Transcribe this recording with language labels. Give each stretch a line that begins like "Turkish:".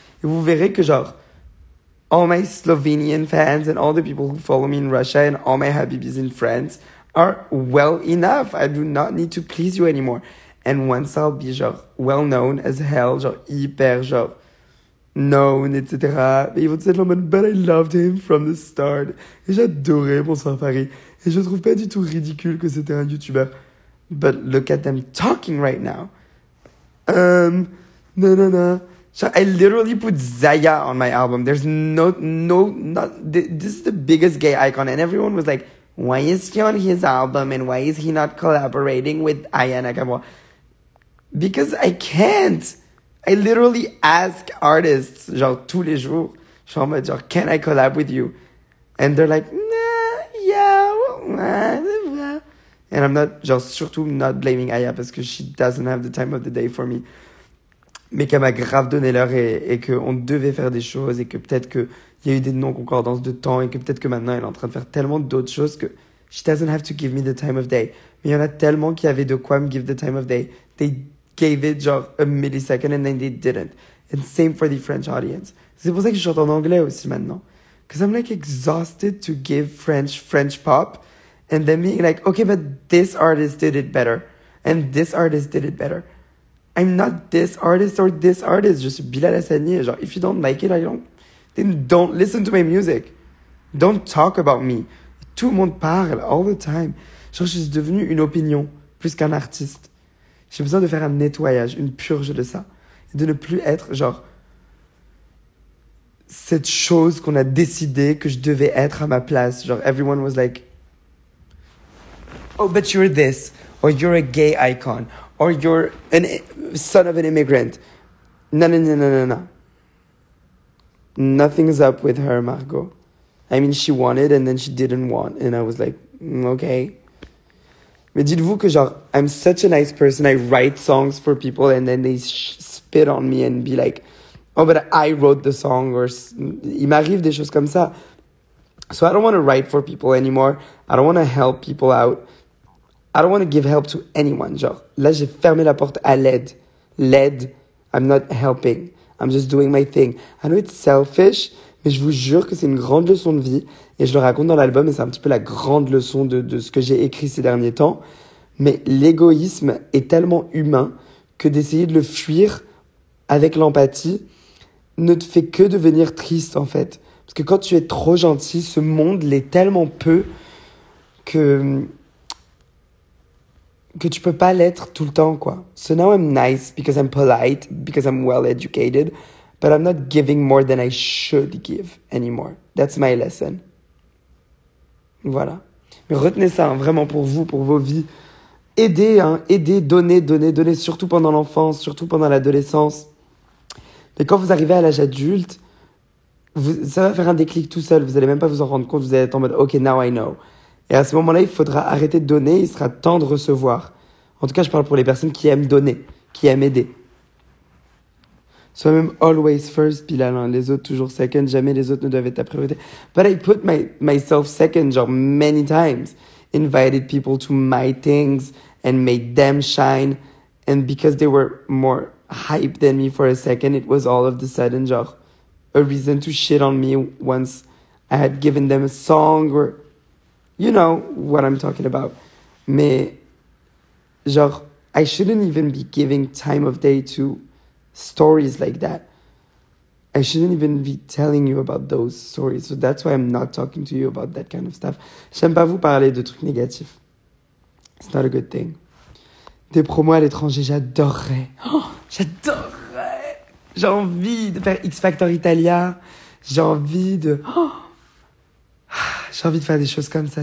French: Et vous verrez que
English: genre, all my Slovenian fans and all the people who follow me in Russia and all my Habibis in France are well enough. I do not need to please you anymore. And once I'll be genre well known as hell, genre hyper genre known, etc.
French: Et ils vont être en mode,
English: but I loved him from the start.
French: Et j'adorais Bonsoir Paris. Et je trouve pas du tout ridicule que c'était un YouTuber.
English: But look at them talking right now. No. I literally put Zaya on my album. There's not, this is the biggest gay icon. And everyone was like, why is he on his album? And why is he not collaborating with Aya Nakamura? Because I can't. I literally ask artists, genre,
French: tous les jours. Je suis en mode,
English: genre, can I collab with you? And they're like, nah, yeah, well, and I'm not, genre, surtout not blaming Aya parce que she doesn't have the time of the day for me.
French: Mais qu'elle m'a grave donné l'heure et qu'on devait faire des choses et que peut-être qu'il y a eu des non-concordances de temps et que peut-être que maintenant elle est en train de faire tellement d'autres choses que
English: she doesn't have to give me the time of day.
French: Mais il y en a tellement qui avaient de quoi me
English: give the time of day. They gave it genre a millisecond and then they didn't. And same for the French audience.
French: C'est pour ça que je chante en anglais aussi maintenant.
English: Because I'm like exhausted to give French pop and then being like, okay, but this artist did it better. And this artist did it better. I'm not this artist or this artist.
French: Je suis Bilal Hassani.
English: Genre, if you don't like it, then don't listen to my music. Don't talk about me.
French: Tout le monde parle
English: all the time.
French: Genre, je suis devenue une opinion plus qu'un artiste. J'ai besoin de faire un nettoyage, une purge de ça. Et de ne plus être, genre, cette chose qu'on a décidé que je devais être à ma place.
English: Genre, everyone was like, oh, but you're this. Or you're a gay icon. Or you're a son of an immigrant. No. Nothing's up with her, Margot. I mean, she wanted and then she didn't want. And I was like, okay.
French: Mais dites-vous que genre,
English: I'm such a nice person. I write songs for people and then they spit on me and be like, oh, but I wrote the song.
French: Or il m'arrive des choses comme ça.
English: So I don't want to write for people anymore. I don't want to help people out. I don't want to give help to anyone.
French: Genre, là, j'ai fermé la porte à l'aide.
English: L'aide, I'm not helping. I'm just doing my thing. I know it's selfish,
French: Mais je vous jure que c'est une grande leçon de vie. Et je le raconte dans l'album et c'est un petit peu la grande leçon de ce que j'ai écrit ces derniers temps. Mais l'égoïsme est tellement humain que d'essayer de le fuir avec l'empathie ne te fait que devenir triste en fait. Parce que quand tu es trop gentil, ce monde l'est tellement peu que tu peux pas l'être tout le temps, quoi.
English: So now I'm nice because I'm polite, because I'm well educated, but I'm not giving more than I should give anymore. That's my lesson. Voilà.
French: Mais retenez ça, hein, vraiment pour vous, pour vos vies. Aidez, donnez, surtout pendant l'enfance, surtout pendant l'adolescence. Mais quand vous arrivez à l'âge adulte, ça va faire un déclic tout seul. Vous n'allez même pas vous en rendre compte. Vous allez être en mode,
English: OK, now I know.
French: Et à ce moment-là, il faudra arrêter de donner. Il sera temps de recevoir. En tout cas, je parle pour les personnes qui aiment donner, qui aiment aider. Sois même
English: always first,
French: Bilal. Hein. Les autres toujours second. Jamais les autres ne doivent être ta priorité.
English: But I put myself second, genre many times. Invited people to my things and made them shine. And because they were more hype than me for a second, it was all of the sudden, genre, a reason to shit on me once I had given them a song or, you know what I'm talking about.
French: Mais, genre,
English: I shouldn't even be giving time of day to stories like that. I shouldn't even be telling you about those stories. So that's why I'm not talking to you about that kind of stuff.
French: J'aime pas vous parler de trucs négatifs.
English: It's not a good thing.
French: Des promos à l'étranger, j'adorerais. Oh, j'adorerais. J'ai envie de faire X Factor Italia. J'ai envie de faire des choses comme ça.